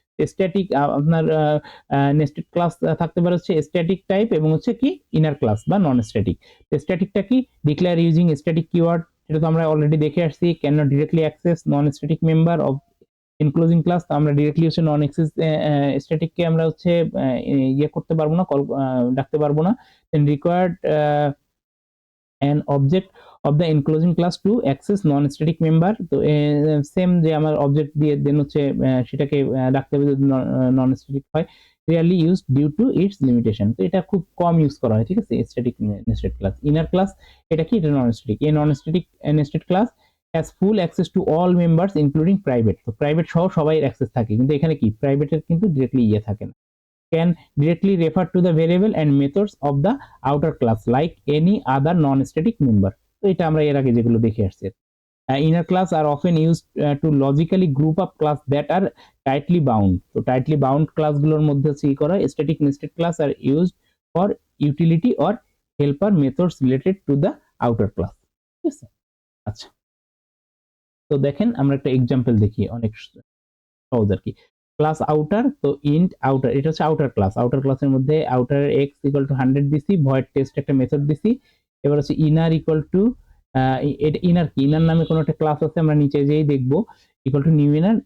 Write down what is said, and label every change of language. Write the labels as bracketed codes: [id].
[bn] Static আপনার nested class থাকতে পারে হচ্ছে স্ট্যাটিক টাইপ এবং হচ্ছে কি ইনার ক্লাস বা নন স্ট্যাটিক। স্ট্যাটিকটা কি, [en] declare using static keyword, [bn] সেটা তো আমরা অলরেডি দেখে আসছি। [en] Can not directly access non static member of enclosing class. [bn] তো আমরা ডিরেক্টলি হচ্ছে নন অ্যাক্সেস স্ট্যাটিককে আমরা হচ্ছে ইয়ে করতে পারবো না, কল ডাকতে পারবো না। [en] Then required an object of the enclosing class to access non-static member। [bn] তো সেম যে আমার অবজেক্ট দিয়ে দেন হচ্ছে সেটাকে রাখতে হবে যদি নন স্ট্যাটিক হয়। [en] Rarely use due to its limitation. [bn] তো এটা খুব কম ইউজ করা হয়। ঠিক আছে, static nested class. Inner class এটা কি, এটা নন স্ট্যাটিক। [en] এই non static nested class has full access to all members including private. [bn] তো প্রাইভেট সহ সবাই অ্যাক্সেস থাকে, কিন্তু এখানে কি প্রাইভেটের কিন্তু ডিরেক্টলি ইয়ে থাকে না। [en] can directly refer to the variable and methods of the outer class like any other non-static member। [bn] তো এটা আমরা এর আগে যেগুলো দেখে আসছি। [en] Inner class are often used to logically group up class that are tightly bound। [bn] তো tightly bound ক্লাসগুলোর মধ্যে হচ্ছে কি করা, [en] static nested class are used for utility or helper methods related to the outer class। [bn] ঠিক আছে, আচ্ছা তো দেখেন আমরা একটা এক্সাম্পল দেখি, অনেক সহজ আর কি। ক্লাস আউটার, তো ইন্ট আউটার, এটা হচ্ছে আউটার ক্লাস। আউটার ক্লাসের মধ্যে আউটার এক্স ইকুয়াল টু 100 দিছি, ভয়েড টেস্ট একটা মেথড দিছি। এবার হচ্ছে ইনার ইকুয়াল টু এটা ইনার কি, ইনার নামে কোনো একটা ক্লাস আছে, আমরা নিচে যেই দেখবো ইকুয়াল টু নিউ ইনার।